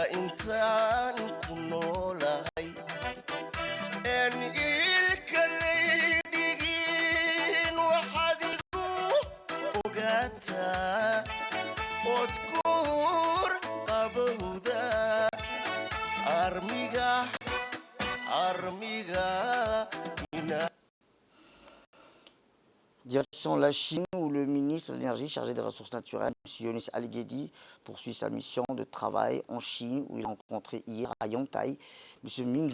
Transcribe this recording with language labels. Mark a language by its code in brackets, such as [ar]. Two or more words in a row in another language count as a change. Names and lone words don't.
[so] intaan ku noolahay een ilka laydhigin waxaad igu ogaataa ood kuur qabowda armiga [fr] Direction la Chine où le ministre de l'Énergie chargé des ressources naturelles, M. Yonis Ali-Ghedi, poursuit sa mission de travail en Chine où il a rencontré hier à Yantai M.